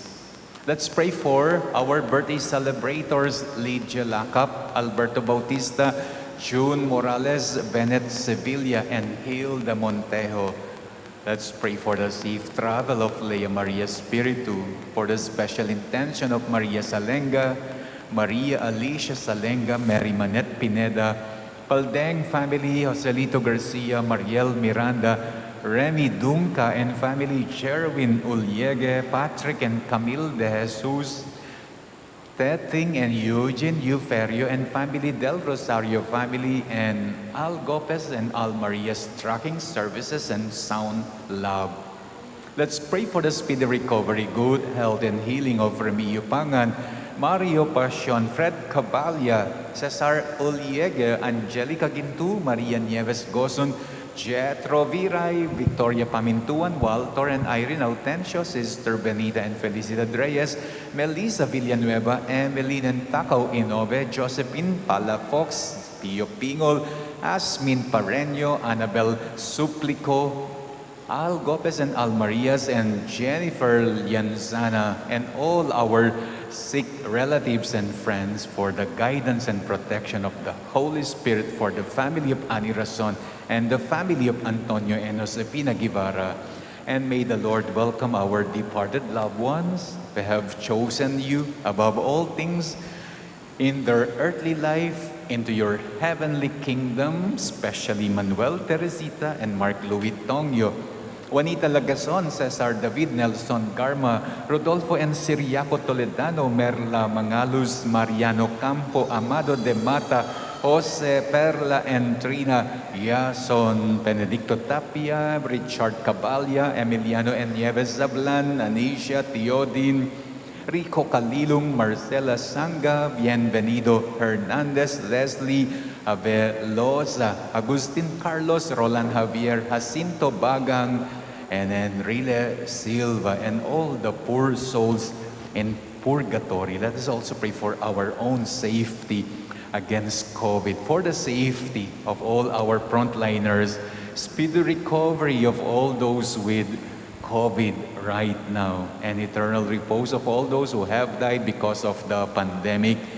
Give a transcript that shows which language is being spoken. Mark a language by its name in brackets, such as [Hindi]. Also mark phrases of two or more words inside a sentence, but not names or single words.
[English] Let's pray for our birthday celebrators, Lydia Lacap, Alberto Bautista, June Morales, Bennett Sevilla, and Hilda Montejo. Let's pray for the safe travel of Lea Maria Spiritu, for the special intention of Maria Salenga, Maria Alicia Salenga, Mary Manette Pineda, Paldeng family, Joselito Garcia, Mariel Miranda, Remy Dunca and family, Sherwin 𝘗𝘢𝘗𝘓, Patrick and Camille de Jesus, Tething and Eugene Uferio and family, Del Rosario family, and Al Gopez and Al Maria's Tracking Services and Sound Lab. Let's pray for the speedy recovery, good health, and healing of Remy Yupangan, Mario Pasion, Fred Caballa, Cesar 𝘗𝘢𝘗𝘓, Angelica Gintu, Maria Nieves Gozon, Jetro Viray, Victoria Pamintuan, Walter and Irene Autencio, Sister Benita and Felicidad Reyes, Melissa Villanueva, Emeline and Tacao Inove, Josephine Palafox, Pio Pingol, Asmin Pareño, Annabel Suplico, Al Gopez and Al Marias, and Jennifer Lianzana, and all our sick relatives and friends, for the guidance and protection of the Holy Spirit, for the family of Ani Rason and the family of Antonio and Josefina Guevara. And may the Lord welcome our departed loved ones who have chosen you above all things in their earthly life into your heavenly kingdom, especially Manuel Teresita and Mark Louis Tongyo, Juanita Lagason, Cesar David, Nelson Garma, Rodolfo and Siriaco Toledano, Merla Mangaluz, Mariano Campo, Amado de Mata, Jose Perla and Trina, Yason, Benedicto Tapia, Richard Caballa, Emiliano and Nieves Zablan, Anisha Teodin, Rico Calilung, Marcela Sanga, Bienvenido Hernandez, Leslie Aveloza, Agustin Carlos, Roland Javier, Jacinto Bagang, and Enrile Silva, and all the poor souls in purgatory. Let us also pray for our own safety against COVID, for the safety of all our frontliners, speedy recovery of all those with COVID right now, and eternal repose of all those who have died because of the pandemic.